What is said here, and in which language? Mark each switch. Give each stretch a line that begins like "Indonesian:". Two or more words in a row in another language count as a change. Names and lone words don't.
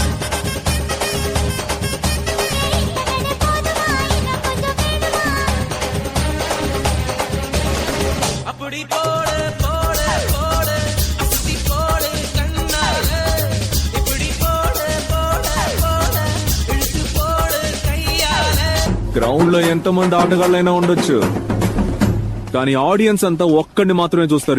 Tamil: அப்படி போட போட போட அஸ்தி போட கண்ணாலே இப்படி போட போட போட இழுத்து போட கையாலே
Telugu: గ్రౌండ్ లో ఎంతమంది ఆటగాళ్ళైనా ఉండొచ్చు కానీ ఆడియన్స్ అంతా ఒక్కడిని మాత్రమే చూస్తారు.